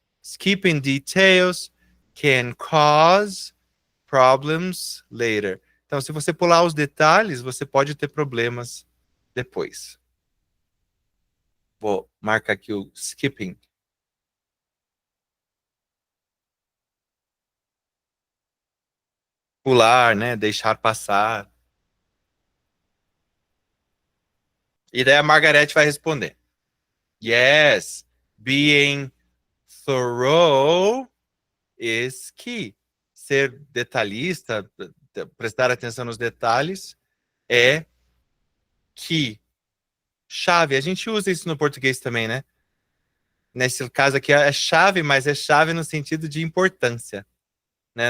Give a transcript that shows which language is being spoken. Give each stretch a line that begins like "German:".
English: Skipping details can cause problems later.
Portuguese: Então, se você pular os detalhes, você pode ter problemas depois. Vou marcar aqui o skipping. Pular, né? Deixar passar. E daí a Margarete vai responder.
English: Yes, being thorough is key.
Portuguese: Ser detalhista, prestar atenção nos detalhes, é key. Chave. A gente usa isso no português também, né? Nesse caso aqui é chave, mas é chave no sentido de importância, né?